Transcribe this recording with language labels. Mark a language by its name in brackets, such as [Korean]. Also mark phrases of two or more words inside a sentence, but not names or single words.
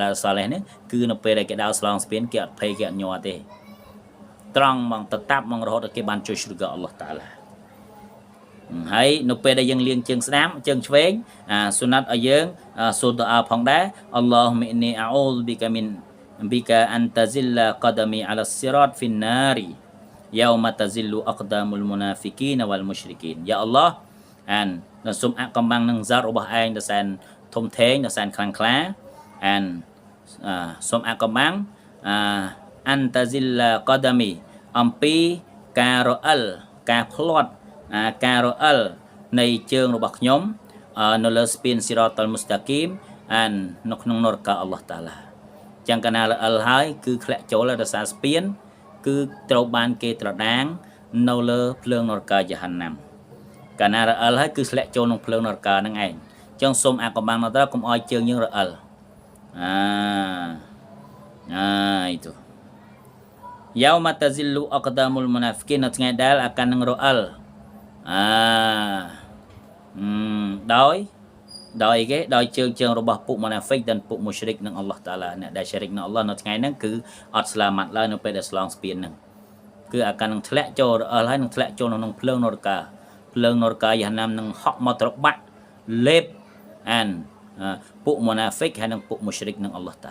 [Khmer] ដែលសាឡេះនេះគឺនៅពេលដែលគេដើរឆ្លងស្ពានគេអត់ភ័យគេអត់ញ័រទេត្រង់ហ្មងតតាប់ហ្មងរហូតដល់គេបានជួយជ្រកអល់ឡោះតាឡាហើយនៅពេលដែលយើងលាងជើងស្ដាំជើងឆ្វេងសុណាត់ឲ្យយើងសូត្រឌូអាផងដែរ [Arabic] اللهم إني أعوذ بك من بك أن تزل قدمي على الصراط في النار يوم تزل أقدام المنافقين والمشركين يا الله [Khmer] និងសូមអកំបាំងនឹងសាររបស់ឯងដែលសែនធំធេងដែលសែនខ្លាំងក្លា សូមអកំបាំង [Arabic] أن تزل قدمي [Khmer] អំពីការរអិលការផ្លាត់ការរអិល នៃជើងរបស់ខ្ញុំនៅលើស្ពានស៊ីរ៉ាតុលមុស្តាគីមនៅក្នុងនរកាអល់ឡោះតាឡាចឹងកាលណារអិលហើយគឺធ្លាក់ចូលដោយសារស្ពានគឺត្រូវបានគេត្រដាងនៅលើភ្លើងនរកាយហានណាំកាលណារអិលហើយគឺធ្លាក់ចូលក្នុងភ្លើងនរកាហ្នឹងឯងចឹងសូមអាកំបាំងនោះទៅកុំឲ្យជើងយើងរអិល itu [Arabic] يوم تزل أقدام المنافقين [Khmer] នៅថ្ងៃដែលអាកាន់នឹងរអិលដោយគេដោយជើងរបស់ពួកមុនាហ្វិកនិងពួកមុស្រិកនឹងអល់ឡោះតាឡាអ្នកដែលស្រិកនឹងអល់ឡោះនៅថ្ងៃហ្នឹងគឺអត់ស្លាមាត់ឡើយនៅពេលដែលឆ្លងស្ពានហ្នឹងគឺអា ការនឹងធ្លាក់ចូលរអិលហើយនឹងធ្លាក់ចូលក្នុងភ្លើងនរកាយ៉ាណាមនឹងហក់មកត្របាក់លេបអានពួកមុនាហ្វិកហើយនឹងពួកមុស្រិកនឹងអល់ឡោះតា